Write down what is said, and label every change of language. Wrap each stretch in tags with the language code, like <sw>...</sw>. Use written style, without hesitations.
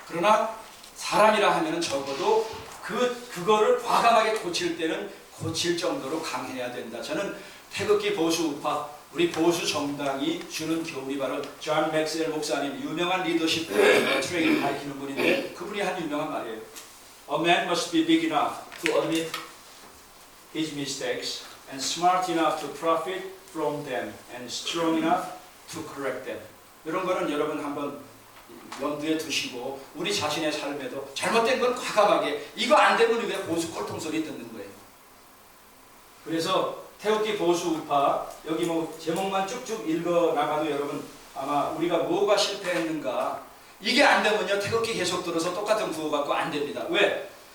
<ko>그러나 사람이라 하면은 적어도 그거를 과감하게 고칠 때는 고칠 정도로 강해야 된다. 저는 태극기 보수 우파 우리 보수 정당이 주는 교훈이 바로 존 맥스웰 목사님 유명한 리더십 트레이닝을 가르치는 분인데 그분이 한 유명한 말이에요.</ko> <en>A man must be big enough to admit his mistakes and smart enough to profit from them and strong enough to correct them.</en> <ko>이런 거는 여러분 한번 염두에 두시고 우리 자신의 삶에도 잘못된 건 과감하게 이거 안 되면 우리가 보수 꼴통 소리 듣는 거예요. 그래서 태극기 보수 우파 여기 뭐 제목만 쭉쭉 읽어 나가도 여러분 아마 우리가 뭐가 실패했는가 이게 안 되면요 태극기 계속 들어서 똑같은 구호 갖고 안 됩니다. 왜?</ko>